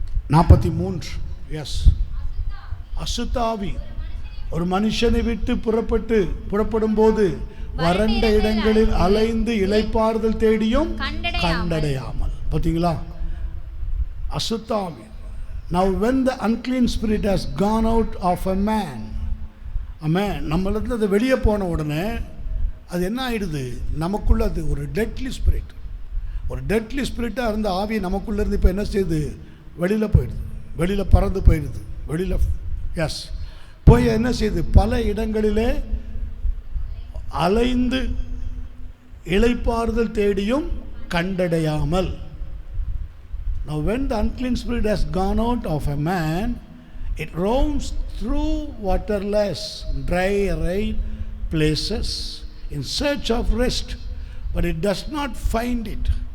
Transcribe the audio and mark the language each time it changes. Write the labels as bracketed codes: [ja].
[ta] 43. S. அசுத்த ஆவி ஒரு மனுஷனை விட்டு புறப்படும் போது வறண்ட இடங்களில் அலைந்து இளைப்பாறுதல் தேடியும் கண்டடையாமல். பார்த்தீங்களா? அசுத்த ஆவி. [en] Now when the unclean spirit has gone out of a man, amen, [ta] நம்மளிருந்து அது வெளியே போன உடனே அது என்ன ஆயிடுது? நமக்குள்ள அது ஒரு டெட்லி ஸ்பிரிட். ஒரு டெட்லி ஸ்பிரிட்டாக இருந்த ஆவி நமக்குள்ளேருந்து இப்போ என்ன செய்யுது? வெளியில் போயிடுது, வெளியில் பறந்து போயிடுது, வெளியில். எஸ். போய் என்ன செய்யுது? பல இடங்களிலே அலைந்து இளைப்பாறுதல் தேடியும் கண்டடையாமல். [en] Now when the unclean spirit has gone out of a man, it roams through waterless, dry, arid places in search of rest, but it does not find it.